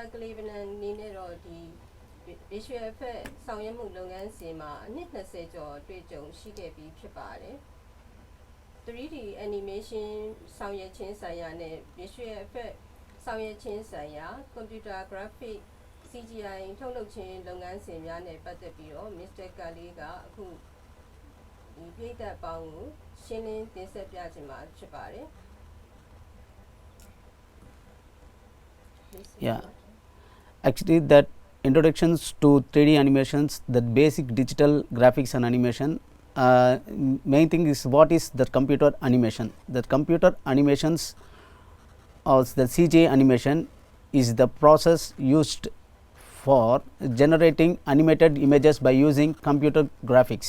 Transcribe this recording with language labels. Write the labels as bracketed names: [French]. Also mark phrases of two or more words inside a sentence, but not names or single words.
[Burmese] KALAIVANAN အနေနဲ့တော့ဒီ [English] visual effect [Burmese] ဆောင်ရွက်မှုလုပ်ငန်းစဉ်မှာအနှစ်20ကျော်အတွေ့အကြုံရှိခဲ့ပြီးဖြစ်ပါတယ်။ [English] 3D animation [Burmese] ဆောင်ရွက်ခြင်းဆိုင်ရာနဲ့ [English] visual effect [Burmese] ဆောင်ရွက်ခြင်းဆိုင်ရာ [English] computer graphic CGI [Burmese] ထုတ်လုပ်ခြင်းလုပ်ငန်းစဉ်များနဲ့ပတ်သက်ပြီးတော့ Mr. KALAIVANAN ကအခုဒီပြည်သက်ပေါင်းကိုရှင်းလင်းတင်ဆက်ပြခြင်းမှာဖြစ်ပါတယ်။ [English] Yeah, actually that introductions to 3D animations, that basic digital graphics and animation. Main thing is what is the computer animation. The computer animations or the CGI animation is the process used for generating animated images by using computer graphics.